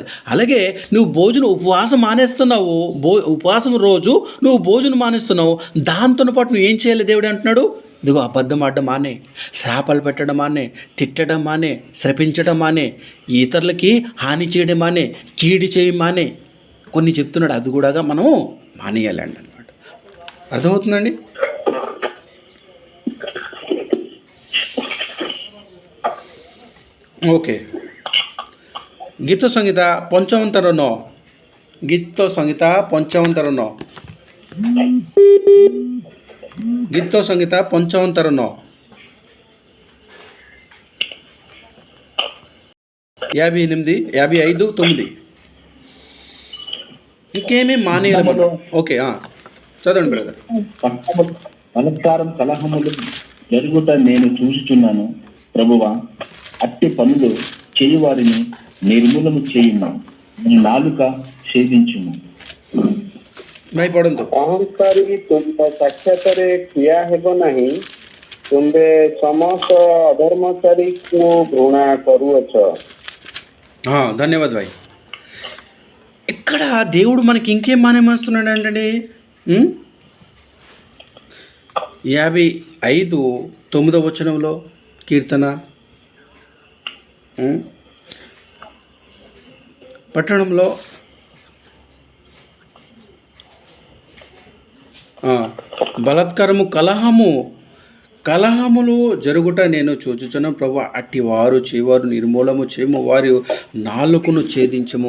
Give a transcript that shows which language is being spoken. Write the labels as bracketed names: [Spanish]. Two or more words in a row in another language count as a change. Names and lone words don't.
[Telugu] అలాగే నువ్వు ఉపవాసం మానేస్తున్నావు, ఉపవాసం రోజు నువ్వు భోజనం మానేస్తున్నావు, దాంతో పాటు నువ్వు ఏం చేయాలి దేవుడు అంటున్నాడు, ఇదిగో అబద్ధం ఆడడం మానే, శాపాలు పెట్టడం మానే, తిట్టడం మానే, శపించడం మానే, ఇతరులకి హాని చేయడం మానే, కీడి చేయి మానే, కొన్ని చెప్తున్నాడు। అది కూడా మనం మానేయాలండి అనమాట। అర్థమవుతుందండి? ఓకే, [Odia] ଗୀତ ସଂହିତା 55 ଗୀତ ସଂହିତା 55 ଗୀତ ସଂହିତା 55 58 55 9 [Telugu] ఇంకేమీ మానేయాలి। ఓకే చదవండి బ్రదర్। బలత్కారం కలహములు జరుగుట నేను చూచుచున్నాను ప్రభువా, అట్టి పనులు చేయువారిని నిర్మూలము చేయుము, నాలుక ఛేదించుము। [Odia] ଭାଇ ପଢ଼ନ୍ତୁ। ଅହଂକାରୀ ତୁମ୍ଭ ସାକ୍ଷାତରେ ଠିଆ ହେବ ନାହିଁ, ତୁମ୍ଭେ ସମସ୍ତ ଅଧର୍ମଚାରୀକୁ ଘୃଣା କରୁଅଛ। [Telugu] ధన్యవాద్ భాయ్। ఇక్కడ దేవుడు మనకి ఇంకేం మానేమేస్తున్నాడు అంటే 55:9 కీర్తన, పట్టణంలో బలాత్కారము కలహములు జరుగుట నేను చూచుచున్నాను ప్రభు, అట్టి వారు చేవారు నిర్మూలము చేయము, వారి నాలుకను ఛేదించము।